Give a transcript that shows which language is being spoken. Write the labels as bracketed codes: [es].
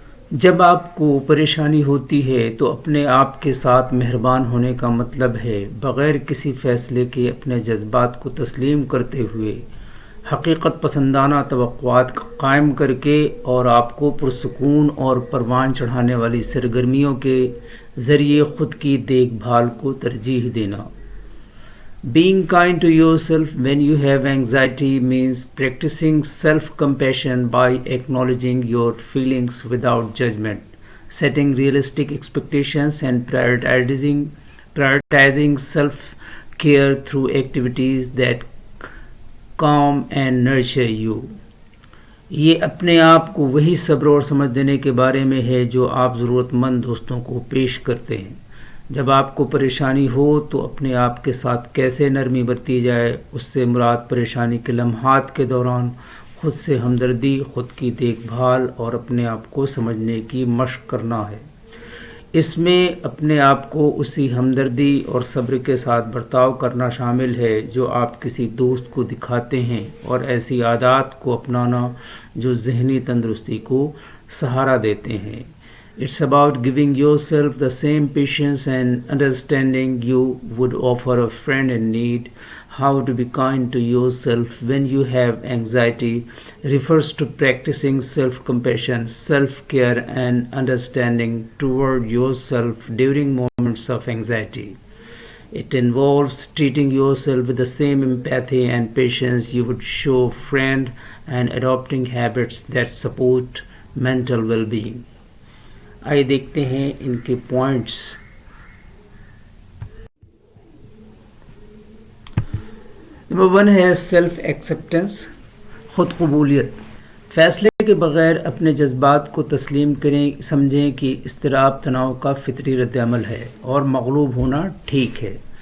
[ur] جب آپ کو پریشانی ہوتی ہے تو اپنے آپ کے ساتھ مہربان ہونے کا مطلب ہے بغیر کسی فیصلے کے اپنے جذبات کو تسلیم کرتے ہوئے حقیقت پسندانہ توقعات قائم کر کے اور آپ کو پرسکون اور پروان چڑھانے والی سرگرمیوں کے ذریعے خود کی دیکھ بھال کو ترجیح دینا. [en] Being kind to yourself when you have anxiety means practicing self-compassion by acknowledging your feelings without judgment, setting realistic expectations and prioritizing self-care through activities that calm and nurture you. [ur] یہ اپنے آپ کو وہی صبر اور سمجھ دینے کے بارے میں ہے جو آپ ضرورت مند دوستوں کو پیش کرتے ہیں. جب آپ کو پریشانی ہو تو اپنے آپ کے ساتھ کیسے نرمی برتی جائے، اس سے مراد پریشانی کے لمحات کے دوران خود سے ہمدردی، خود کی دیکھ بھال اور اپنے آپ کو سمجھنے کی مشق کرنا ہے. اس میں اپنے آپ کو اسی ہمدردی اور صبر کے ساتھ برتاؤ کرنا شامل ہے جو آپ کسی دوست کو دکھاتے ہیں، اور ایسی عادات کو اپنانا جو ذہنی تندرستی کو سہارا دیتے ہیں. [en] It's about giving yourself the same patience and understanding you would offer a friend in need. How to be kind to yourself when you have anxiety refers to practicing self-compassion, self-care and understanding toward yourself during moments of anxiety. It involves treating yourself with the same empathy and patience you would show a friend and adopting habits that support mental well-being. [ur] آئیے دیکھتے ہیں ان کے points. Number 1 ہے self acceptance, خود قبولیت. فیصلے کے بغیر اپنے جذبات کو تسلیم کریں، سمجھیں کہ اضطراب تناؤ کا فطری رد عمل ہے اور مغلوب ہونا ٹھیک ہے.